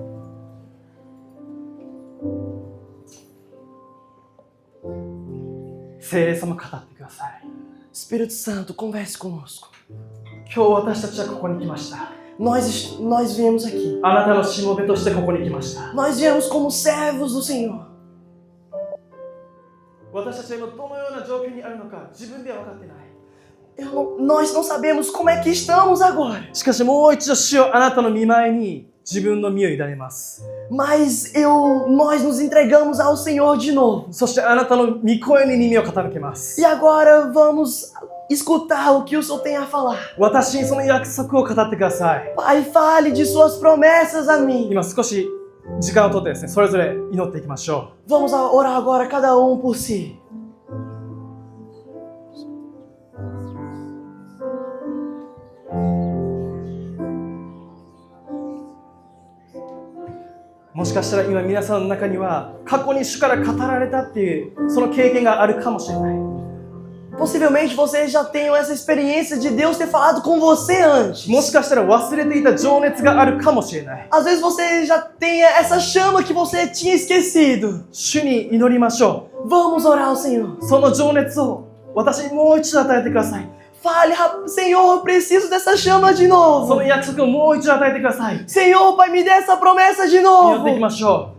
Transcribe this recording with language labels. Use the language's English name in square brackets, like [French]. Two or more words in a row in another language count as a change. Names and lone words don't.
[Portuguese] Espírito Santo, converse conosco. [Japanese] 今日私たちはここに来ました。 [Portuguese] Nós viemos aqui. [Japanese] あなたのしもべとしてここに来ました。 [Portuguese] Nós viemos como servos do Senhor. [Japanese] 私たちは今どのような状況にあるのか自分では分かってない。 [Portuguese] Nós não sabemos como é que estamos agora. [Japanese] しかしもう一度主よあなたの御前に自分の身を委ねます。 [Portuguese] Mas nós nos entregamos ao Senhor de novo. [Japanese] そしてあなたの御声に耳を傾けます。 [Portuguese] E agora vamos escutar o que o Senhor tem a falar. [Japanese] 私にその約束を語ってください。 [Portuguese] Pai, fale de suas promessas a mim. [Japanese] 今少し時間をとってですね、それぞれ祈っていきましょ [Portuguese] Vamos orar agora cada por si. [Japanese] う。もしかしたら今皆さんの中には過去に主から語られたっていうその経験があるかもしれない。 [Portuguese] Possivelmente vocês já tenham essa experiência de Deus ter falado com você antes. [Japanese] もしかしたら忘れていた情熱があるかもしれない。 [Portuguese] Às vezes você já tenha essa chama que você tinha esquecido. [Japanese] 主に祈りましょ [Portuguese] Vamos orar ao Senhor. [Japanese] う。その情熱を私にもう一度与えてください。 [Portuguese] Fale, Senhor, eu preciso dessa chama de [Japanese] そ [Portuguese] novo. [Japanese] の約束をもう一度与えてください。 [Portuguese] Senhor, Pai, me dê essa promessa de [Japanese] 祈 [Portuguese] novo. [Japanese] っていきましょ